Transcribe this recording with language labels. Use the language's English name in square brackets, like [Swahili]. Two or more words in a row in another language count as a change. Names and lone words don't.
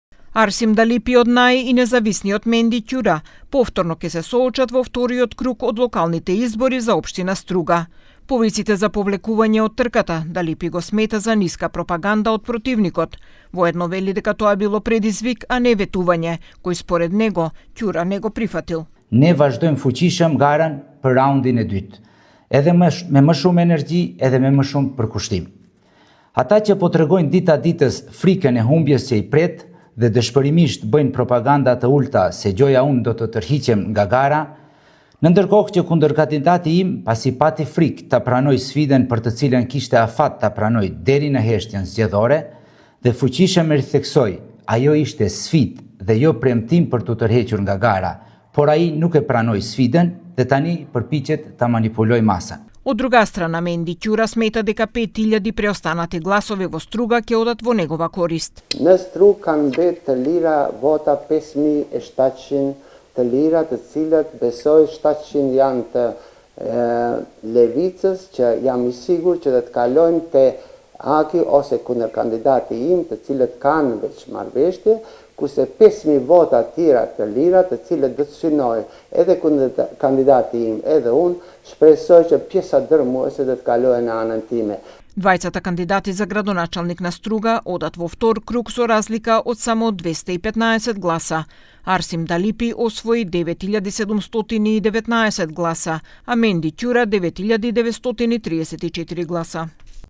[Macedonian] Арсим Далипи од НАИ и независниот Менди Ќура повторно ќе се соочат во вториот круг од локалните избори за општина Струга. Повиците за повлекување од трката Далипи го смета за ниска пропаганда од противникот. Воедно вели дека тоа било предизвик, а не ветување, кој според него Ќура не го прифатил. [Albanian] Ne vazhdojmë fuqishëm garën për raundin e dytë, edhe me më shumë energji, edhe me më shumë përkushtim. Ata që po tregojnë dita ditës frikën e humbjes që i pret dhe dëshpërimisht bëjnë propaganda të ulta se gjoja unë do të tërhiqem nga gara, në ndërkohë që kundër kandidati im pasi pati frikë ta pranoj sfidën për të cilën kishte afat ta pranoj deri në heshtjen zgjedhore dhe fuqishëm e ritheksoi, ajo ishte sfidë dhe jo premtim për të tërhequr nga gara, por ai nuk e pranoi sfidën dhe tani përpiqet ta manipuloj masën. [Macedonian] Од друга страна, Менди Ќура смета дека 5000 преостанати гласови во Струга ќе одат во негова корист. [Albanian] Në Strugë kanë mbetë të lira vota 5700 të lira, të cilët besoj 700 janë të levicës, që jam i sigur që do të kalojnë te Aki ose kundër kandidati im, të cilët kanë veçmarrëveshje, kurse 5000 vota tjera të lira, të cilët do të synojë edhe kundër kandidati im, edhe unë, shpresoj që pjesa dërmuese do të kalojnë në anën time. [Macedonian] Двајцата кандидати за градоначалник на Струга одат во втор круг со разлика од само 215 гласа. Арсим Далипи освои 9719 гласа, а Менди Ќура 9934 гласа.